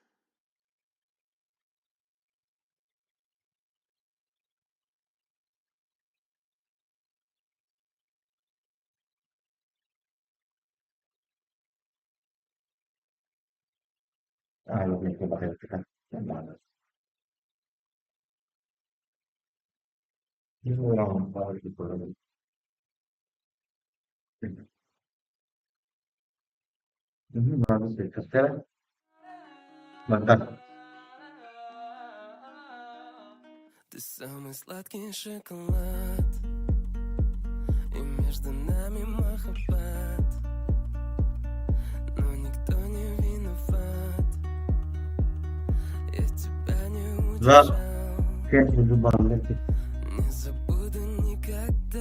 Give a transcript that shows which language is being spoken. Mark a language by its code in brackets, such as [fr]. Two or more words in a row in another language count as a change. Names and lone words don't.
[id] Lebih kepada kita yang mana? Ini orang tahu itu. Ini bagus sekarang. Mantap. [ru] Ты самый сладкий шоколад, и между нами махаббат, но никто не виноват. Я тебя не удержал, не забуду никогда.